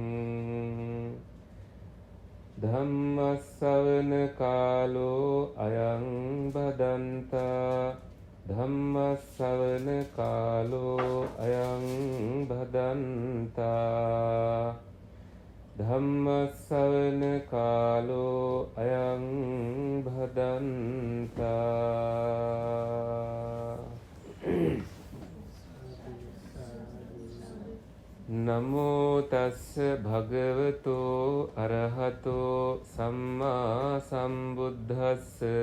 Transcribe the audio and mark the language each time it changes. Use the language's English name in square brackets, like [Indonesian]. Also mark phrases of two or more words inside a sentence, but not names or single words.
[Pali] ධම්ම ශ්‍රවණ කාලෝ අයං බදන්තා ධම්ම ශ්‍රවණ කාලෝ අයං බදන්තා ධම්ම ශ්‍රවණ කාලෝ අයං භදන්තා. නමෝ තස්ස භගවතෝ අරහතෝ සම්මා සම්බුද්දස්ස.